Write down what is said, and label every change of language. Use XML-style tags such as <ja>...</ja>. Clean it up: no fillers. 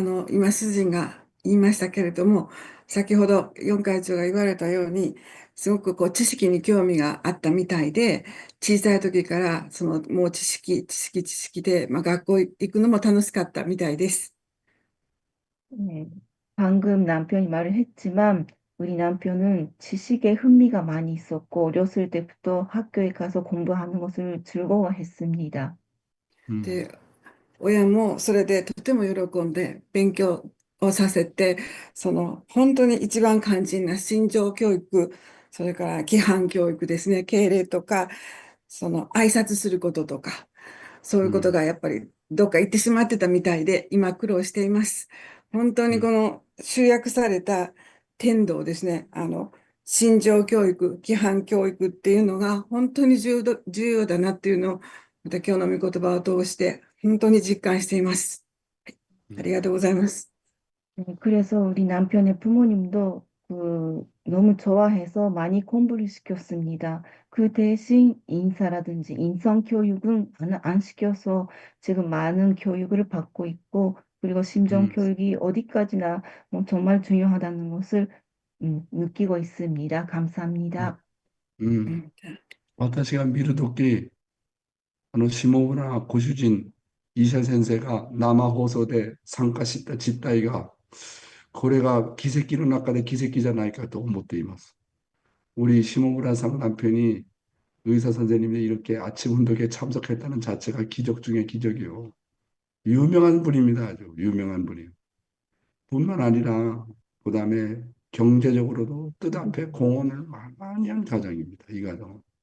<ja>今、主人が言いましたけれども、先ほど四会長が言われたように、すごく知識に興味があったみたいで、小さい時から、もう知識で、学校行くのも楽しかったみたいです。</ja> <ko>네. 방금 남편이 말을 했지만 우리 남편은 지식에 흥미가 많이 있었고 어렸을 때부터 학교에 가서 공부하는 것을 즐거워했습니다. 음,</ko> <ja>で、親もそれでとても喜んで勉強をさせて、本当に一番肝心な心情教育、それから規範教育ですね、敬礼とか、挨拶することとか、そういうこと 음, がやっぱりどっか行ってしまってたみたいで、今苦労しています。本当に 음, この集約された天道ですね、心情教育、規範教育っていうのが本当に重要だなっていうのを、また今日の御言葉を通して本当に実感しています。はい、あり 음, がとうございます。</ja> <ko>네, 그래서 우리 남편의 부모님도 너무 좋아해서 많이 공부를 시켰습니다. 그 대신 인사라든지 인성 교육은 안 시켜서 지금 많은 교육을 받고 있고, 그리고 심정 음, 교육이 어디까지나 뭐 정말 중요하다는 것을 느끼고 있습니다. 음, 감사합니다. う 음. ん、</ko> <ja>私が見るとき、下村ご主人、医者先生が生放送で参加した実態が、これが奇跡の中で奇跡じゃないかと思っています。</ja> <ko>우리 심호불안 상 남편이 의사 선생님이 이렇게 아침 운동에 참석했다는 자체가 기적 중에 기적이요. 유명한 분입니다. 아주 유명한 분이요. 뿐만 아니라 그다음에 경제적으로도 뜻앞에 공헌을 많이 한 가정입니다. 이 가정은.</ko>